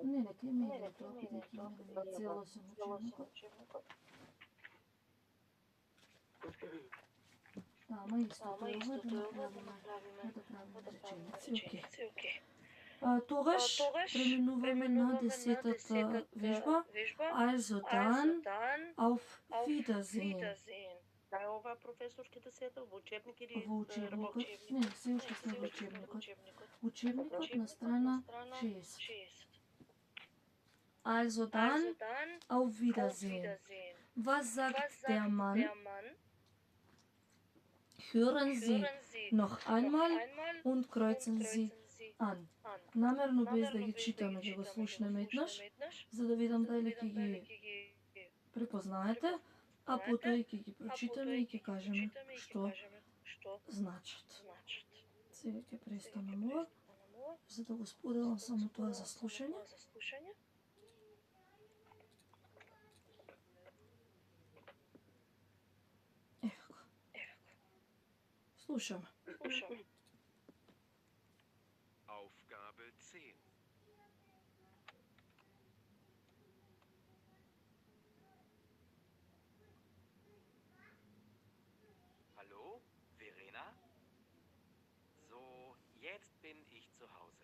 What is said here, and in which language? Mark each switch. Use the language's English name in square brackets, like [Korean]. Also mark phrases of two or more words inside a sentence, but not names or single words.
[Macedonian] Не, кај мене е тоа, бидејќи мене ми е целосен учебникот. Ама исто тоа да направиме реченици, окей. Тогаш преминуваме на 10-та вежба. [German] Also dann auf Wiedersehen. [Macedonian] Кај е ова професорски 10-та? Во учебник или Во учебникот? Не, се уште сме во учебникот. Учебникот на страна 6. [German] Also dann auf Wiedersehen. Was sagt der Mann? Hören Sie noch einmal und kreuzen Sie an. [Macedonian] Намерно без да ги читаме, да го слушнеме еднаш, за да видам дали ќе ги препознаете, а потоа и ќе ги прочитаме и ќе кажеме што значат. Сега ќе престанам ова, за да го споделам само тоа за слушање. Ево го. Слушаме. [German] Aufgabe 10. Hallo, Verena? So, jetzt bin ich zu Hause.